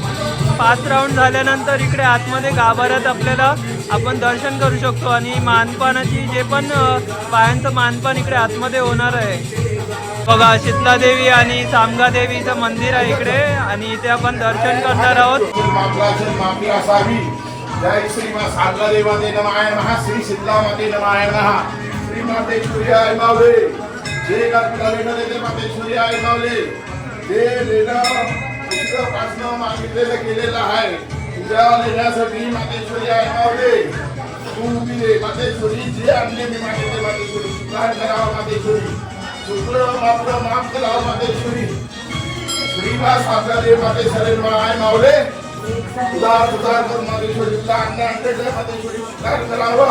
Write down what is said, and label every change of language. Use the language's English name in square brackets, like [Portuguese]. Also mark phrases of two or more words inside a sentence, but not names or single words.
[Marathi] 5 राऊंड झाल्यानंतर इकडे आतमध्ये गाभाऱ्यात आपल्याला आपण दर्शन करू शकतो आणि मानपानाची जे पण बायांचं मानपान इकडे आतमध्ये होणार आहे. बघा शीतलादेवी आणि सामगादेवीचं मंदिर आहे इकडे आणि इथे आपण दर्शन करणार आहोत. जय श्री मां सागला देवाते नमाय नमः, श्री शीतला माते नमाय नमः, श्री माते सूर्याय मावले, जे कर्ता लेणं देते माते सूर्याय मावले, जे लेणं पुस्तकापासून मागितलेलं केलेलं आहे, तुझ्या लेण्यासाठी माते सूर्याय मावले, तू दिले माते सूर्य, जे आणले मी मागितले माते सूर्य, सुधार करावं माते सूर्य, शुक्र माफ करावं माते सूर्य, श्रीमा सागला देव माते शरण माय मावले, सुधार कर मातेश्वरी, मातेश्वरी सुधार करावा.